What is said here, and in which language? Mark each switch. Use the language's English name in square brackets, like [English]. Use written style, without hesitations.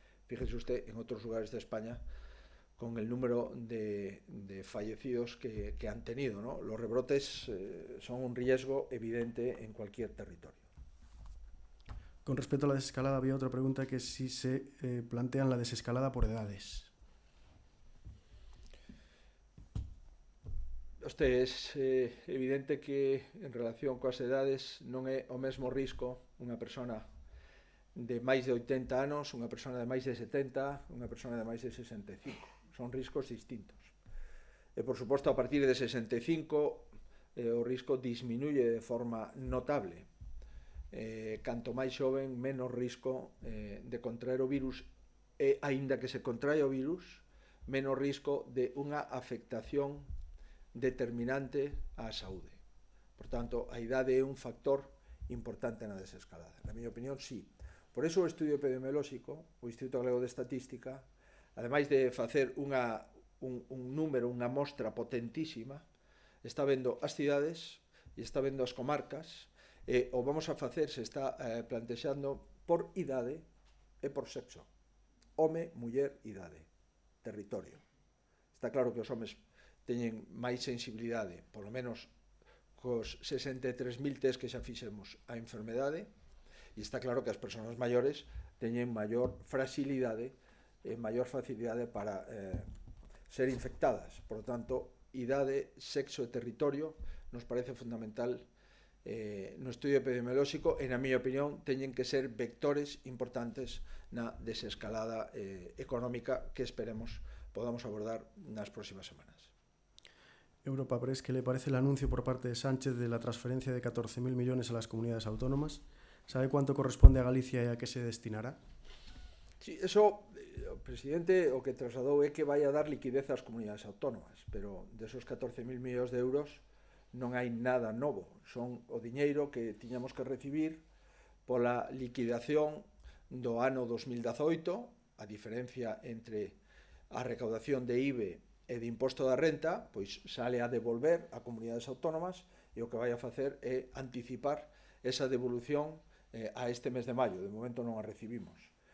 [Spanish] Fíjese usted en otros lugares de España con el número de fallecidos que han tenido, ¿no? Los rebrotes son un riesgo evidente en cualquier territorio. Con respecto a la desescalada, había otra pregunta, que si se plantean la desescalada por edades. [Galician] É evidente que en relación coas edades non é o mesmo risco unha persona de máis de 80 anos, unha persona de máis de 70, unha persona de máis de 65. Son riscos distintos. E, por suposto, a partir de 65 o risco disminuye de forma notable. Canto máis xoven, menos risco de contraer o virus, e, aínda que se contrae o virus, menos risco de unha afectación determinante á saúde. Por tanto, a idade é un factor importante na desescalada. Na miña opinión, sí. Por iso o estudio epidemiolóxico, o Instituto Galego de Estatística, ademais de facer un número, unha mostra potentísima, está vendo as cidades e está vendo as comarcas, e o vamos a facer, se está plantexando por idade e por sexo. Home, muller, idade, territorio. Está claro que os homes teñen máis sensibilidade, polo menos cos 63.000 test que xa fixemos a enfermedade, e está claro que as persoas maiores teñen maior fragilidade e maior facilidade para ser infectadas. [Spanish] Por lo tanto, [Galician] idade, sexo e territorio nos parece fundamental no estudio epidemiolóxico, e na miña opinión teñen que ser vectores importantes na desescalada económica que esperemos podamos abordar nas próximas semanas. [Spanish] Europa Press, ¿qué le parece el anuncio por parte de Sánchez de la transferencia de 14.000 millones a las comunidades autónomas? ¿Sabe cuánto corresponde a Galicia y a qué se destinará? [Galician] Sí, eso, o presidente o que trasladou é que vai a dar liquidez ás comunidades autónomas, pero desos 14.000 millóns de euros non hai nada novo. Son o diñeiro que tiñamos que recibir pola liquidación do ano 2018, a diferencia entre a recaudación de IBE e de imposto da renta, pois sale a devolver a comunidades autónomas, e o que vai a facer é anticipar esa devolución a este mes de maio. De momento non a recibimos.